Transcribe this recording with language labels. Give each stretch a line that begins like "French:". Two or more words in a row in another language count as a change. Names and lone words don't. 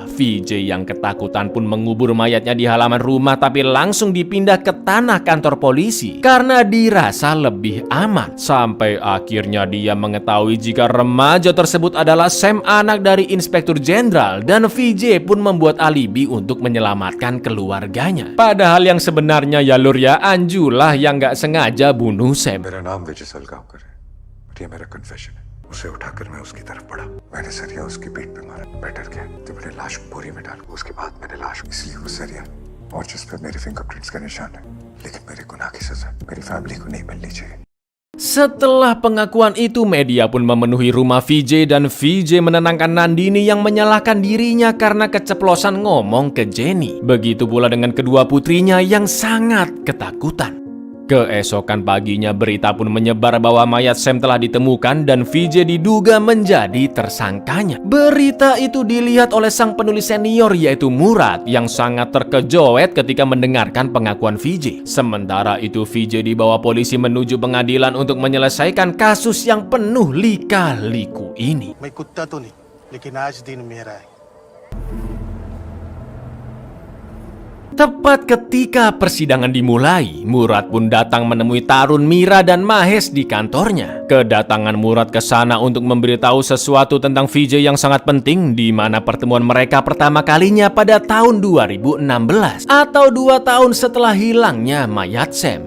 Indonesian: VJ yang ketakutan pun mengubur mayatnya di halaman rumah tapi langsung dipindah ke tanah kantor polisi karena dirasa lebih aman. Sampai akhirnya dia mengetahui jika remaja tersebut adalah Sam, anak dari Inspektur Jenderal, dan VJ pun membuat alibi untuk menyelamatkan keluarganya. Padahal yang sebenarnya ya Lur ya, Anju lah yang gak sengaja bunuh Sam.
Hindi: मेरा नाम विजय सलगांवकर है और ये मेरा कन्फेशन है. उसे उठाकर मैं उसकी तरफ बढ़ा. मैंने सरिया उसकी पीठ पे मारा. मैं डर गया तो मैंने लाश बोरी में डाला. उसके बाद मैंने लाश, इसलिए वो सरिया और जिस पे मेरे फिंगरप्रिंट्स का निशान है. लेकिन मेरे गुनाह की सजा मेरी फैमिली को नहीं मिलनी चाहिए.
Indonesian: Setelah pengakuan itu, media pun memenuhi rumah VJ dan VJ menenangkan Nandini yang menyalahkan dirinya karena keceplosan ngomong ke Jenny. Begitu pula dengan kedua putrinya yang sangat ketakutan. Keesokan paginya berita pun menyebar bahwa mayat Sam telah ditemukan dan VJ diduga menjadi tersangkanya. Berita itu dilihat oleh sang penulis senior yaitu Murad yang sangat terkejut ketika mendengarkan pengakuan VJ. Sementara itu VJ dibawa polisi menuju pengadilan untuk menyelesaikan kasus yang penuh lika-liku ini.
Hindi: मैं कुत्ता तो नहीं लेकिन आज दिन मेरा है.
Indonesian: Tepat ketika persidangan dimulai, Murad pun datang menemui Tarun, Mira, dan Mahes di kantornya. Kedatangan Murad ke sana untuk memberitahu sesuatu tentang VJ yang sangat penting, di mana pertemuan mereka pertama kalinya pada tahun 2016 atau 2 tahun setelah hilangnya mayat Sam.